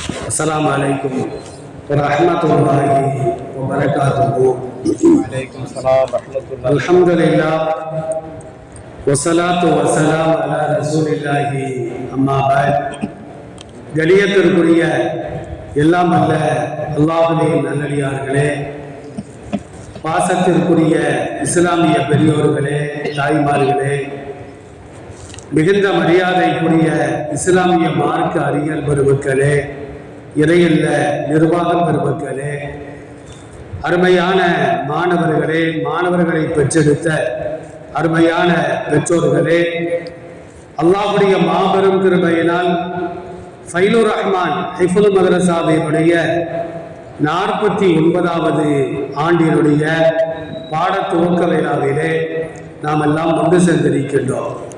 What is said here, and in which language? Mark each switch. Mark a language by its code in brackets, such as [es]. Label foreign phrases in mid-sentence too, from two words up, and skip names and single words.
[ar] السلام عليكم ورحمة الله وبركاته. وعليكم السلام رحمة الله. الحمد لله والصلاة والسلام على رسول الله أما بعد. [ta] கலியத்திற்குரிய எல்லாம் அல்ல அல்லாஹ்வின் நல்லடியார்களே, பாசத்திற்குரிய இஸ்லாமிய பெரியோர்களே, தாய்மார்களே, மிகுந்த மரியாதைக்குரிய இஸ்லாமிய மார்க்க அறிஞர் பெருமக்களே, இறையல்ல நிர்வாக பெருமக்களே, அருமையான மாணவர்களே, மாணவர்களை பெற்றெடுத்த அருமையான பெற்றோர்களே, அல்லாஹ்வுடைய மாபெரும் கிருபையினால் ஃபைலுர் ரஹ்மான் ஹிஃபுல் மதரசாவினுடைய 49வது ஆண்டினுடைய பாட துவக்க விழாவிலே நாம் எல்லாம் ஒன்று சேர்ந்திருக்கின்றோம்.